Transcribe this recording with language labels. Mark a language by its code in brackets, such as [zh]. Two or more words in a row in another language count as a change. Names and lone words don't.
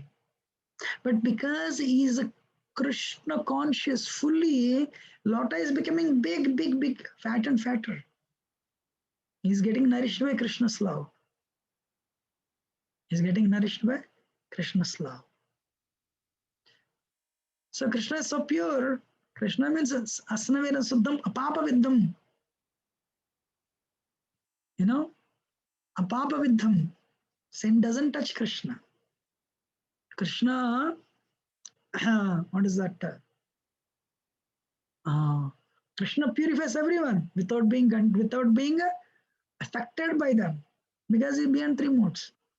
[en] But because he is a Krishna conscious fully, Lota is becoming big, big, big, fat and fatter. He's getting nourished by Krishna's love. He's getting nourished by Krishna's love. So Krishna is so pure. Krishna means [sa] asnavera suddham apapa viddham. Apapa viddham. [en] Sin doesn't touch Krishna. Krishna, what is that? Krishna purifies everyone without being affected by them, because he's beyond 3 modes.